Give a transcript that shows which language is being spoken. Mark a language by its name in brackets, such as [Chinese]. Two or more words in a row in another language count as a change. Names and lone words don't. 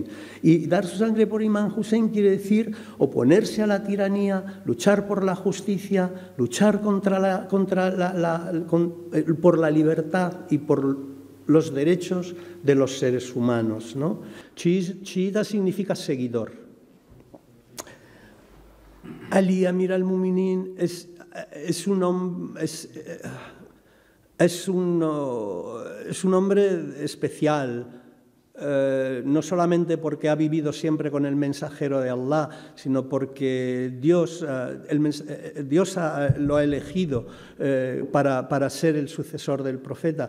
[Spanish] Y dar su sangre por Imam Hussein quiere decir oponerse a la tiranía, luchar por la justicia, luchar por la libertad y por los derechos de los seres humanos, ¿no? Chiita significa seguidor. Ali Amir al-Mu'minin es un hombre especial, no solamente porque ha vivido siempre con el mensajero de Allah, sino porque Dios lo ha elegido para ser el sucesor del profeta.